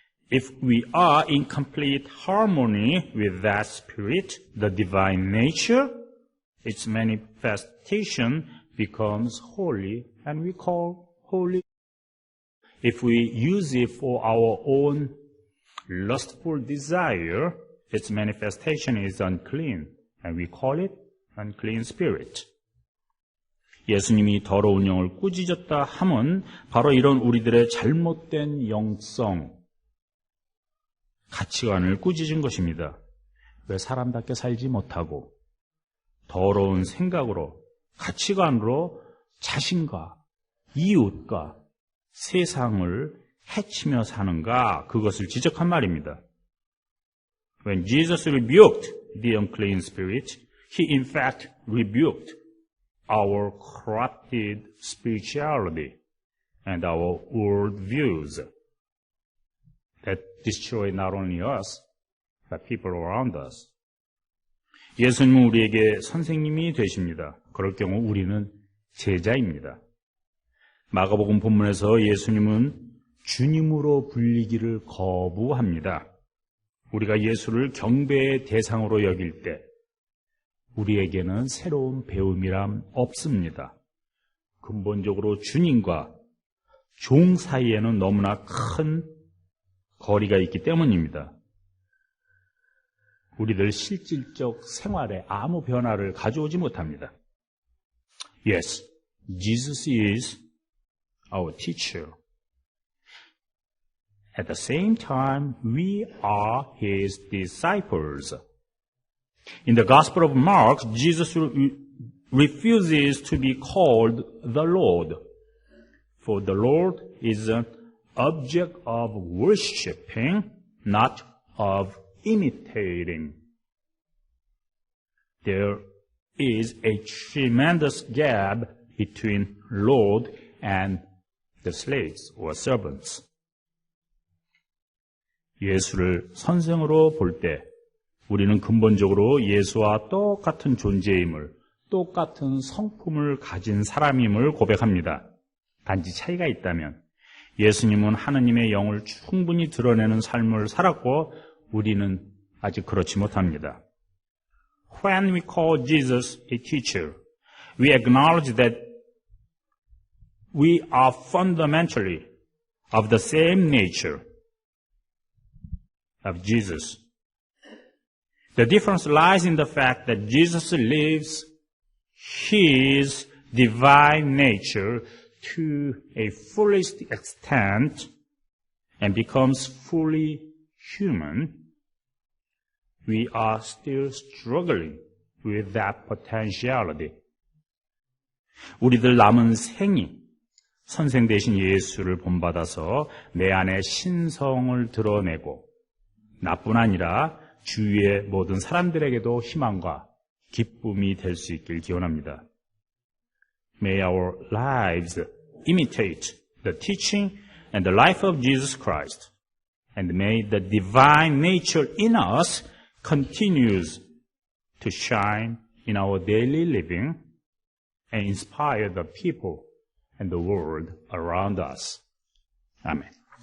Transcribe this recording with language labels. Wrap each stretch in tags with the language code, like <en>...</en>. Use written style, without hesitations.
<en>If we are in complete harmony with that Spirit, the divine nature, its manifestation becomes holy, and we call holy. If we use it for our own lustful desire, its manifestation is unclean, and we call it unclean spirit.</en> <ko>예수님이 더러운 영을 꾸짖었다 함은 바로 이런 우리들의 잘못된 영성, 가치관을 꾸짖은 것입니다. 왜 사람답게 살지 못하고 더러운 생각으로, 가치관으로 자신과 이웃과 세상을 해치며 사는가, 그것을 지적한 말입니다.</ko> <en>When Jesus rebuked the unclean spirit, he in fact rebuked our corrupted spirituality and our world views that destroy not only us, but people around us.</en> <ko>예수님은 우리에게 선생님이 되십니다. 그럴 경우 우리는 제자입니다. 마가복음 본문에서 예수님은 주님으로 불리기를 거부합니다. 우리가 예수를 경배의 대상으로 여길 때 우리에게는 새로운 배움이란 없습니다. 근본적으로 주님과 종 사이에는 너무나 큰 거리가 있기 때문입니다. 우리들 실질적 생활에 아무 변화를 가져오지 못합니다.</ko> <en>Yes, Jesus is our teacher. At the same time, we are his disciples. In the Gospel of Mark, Jesus refuses to be called the Lord, for the Lord is an object of worshiping, not of imitating. There is a tremendous gap between Lord and the slaves or servants.</en> <ko>예수를 선생으로 볼 때 우리는 근본적으로 예수와 똑같은 존재임을, 똑같은 성품을 가진 사람임을 고백합니다. 단지 차이가 있다면 예수님은 하느님의 영을 충분히 드러내는 삶을 살았고 우리는 아직 그렇지 못합니다.</ko> <en>When we call Jesus a teacher, we acknowledge that we are fundamentally of the same nature of Jesus. The difference lies in the fact that Jesus lives his divine nature to a fullest extent and becomes fully human. We are still struggling with that potentiality.</en> <ko>우리들 남은 생이 선생 되신 예수를 본받아서 내 안에 신성을 드러내고 나뿐 아니라 주위의 모든 사람들에게도 희망과 기쁨이 될 수 있길 기원합니다.</ko> <en>May our lives imitate the teaching and the life of Jesus Christ, and may the divine nature in us continues to shine in our daily living and inspire the people and the world around us. Amen.</en>